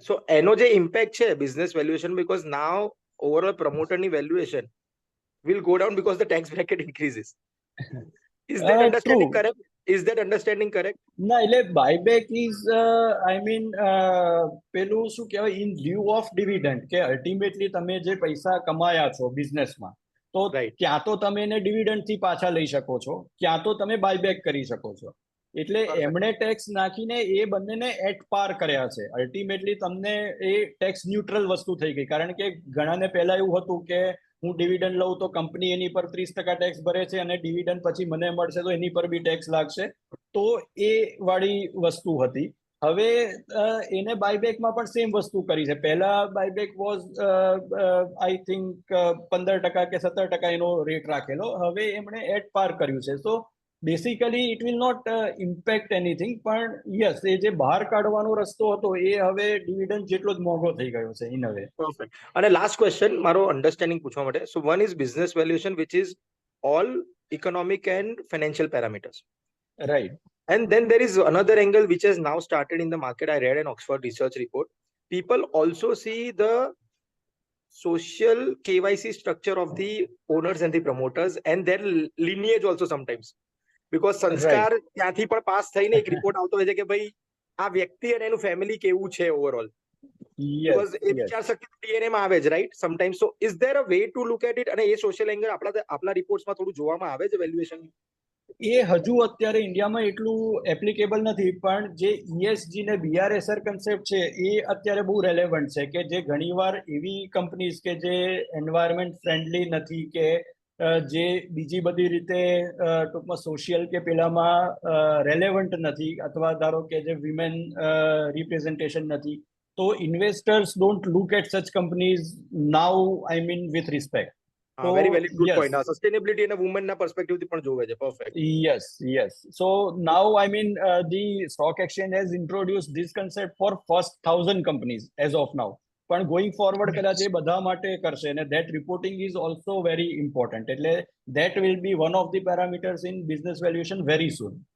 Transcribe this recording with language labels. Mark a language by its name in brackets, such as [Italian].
[English] So [Gujarati] એનો જે [English] Impact છે business valuation, because now overall promoter ની valuation will go down because the tax bracket increases. Is that understanding correct? Is that understanding correct? [Gujarati] ના, એટલે buyback is I mean પેલું શું કહેવાય, [English] in lieu of dividend, [Gujarati] કે ultimately તમે જે પૈસા કમાયા છો બિઝનેસમાં તો ક્યાં તો તમે એને ડિવિડન્ડ થી પાછા લઈ શકો છો, ક્યાં તો તમે બાયબેક કરી શકો છો. એટલે એમણે ટેક્સ નાખીને એ બંનેને એટ પાર કર્યા છે. અલ્ટિમેટલી તમને એ ટેક્સ ન્યુટ્રલ વસ્તુ થઈ ગઈ. કારણ કે ઘણાને પહેલા એવું હતું કે હું ડિવિડન્ડ લઉં તો કંપની એની પર 30% ટેક્સ ભરે છે અને ડિવિડન્ડ પછી મને મળશે તો એની પર બી ટેક્સ લાગશે, તો એ વાળી વસ્તુ હતી. હવે એને બાયબેકમાં પણ સેમ વસ્તુ કરી છે. પહેલા બાયબેક વોઝ આઈ થિંક 15% કે 17% એનો રેટ રાખેલો. હવે એમણે એટ પાર કર્યું છે. [English] so basically it will not impact anything, [Gujarati] પણ યસ, એ જે બહાર કાઢવાનો રસ્તો હતો એ હવે ડિવિડન્ડ જેટલો જ મોંઘો થઈ ગયો છે ઇન અ વે. [English] Perfect. [Gujarati] અને [English] last question [Gujarati] મારો [English] understanding [Gujarati] પૂછવા માટે. [English] So one is business valuation which is all economic and financial parameters. Right. And then there is another angle which has now started in the market. I read an Oxford research report. People also see the social KYC structure of the owners and the promoters and their lineage also sometimes. [Gujarati] Because સંસ્કાર ત્યાંથી પણ pass થઈને એક report આવતો હોય છે કે ભાઈ આ વ્યક્તિ અને એનું ફેમિલી કેવું છે ઓવરઓલ. [English] Because [Gujarati] એ વિચાર શક્તિ [English] DNA [Gujarati] માં આવે જ, [English] Right? Sometimes. So is there a way to look at it? [Gujarati] અને એ સોશિયલ એંગલ આપણા રિપોર્ટ્સમાં થોડું જોવામાં આવે છે વેલ્યુએશન? એ હજુ અત્યારે ઇન્ડિયામાં એટલું એપ્લિકેબલ નથી, પણ જે ESG ને BRSR કન્સેપ્ટ છે એ અત્યારે બહુ રેલેવન્ટ છે, કે જે ઘણીવાર એવી કંપનીઝ કે જે એન્વાયરમેન્ટ ફ્રેન્ડલી નથી, કે જે બીજી બધી રીતે ટૂંકમાં સોશિયલ કે પેલામાં રેલેવન્ટ નથી, અથવા ધારો કે જે વિમેન રિપ્રેઝન્ટેશન નથી, તો [English] Investors don't look at such companies now, I mean with respect. Very very good point. [Gujarati] Sustainability અને વુમનના પર્સપેક્ટિવથી પણ જોવે છે. [English] Perfect. Yes. So now, I mean, the stock exchange has introduced this concept for first 1,000 companies as of now. પણ going forward [Gujarati] કદાચ એ બધા માટે કરશે, [English] અને that reporting is also very important. એટલે that will be one of the parameters in business valuation very soon.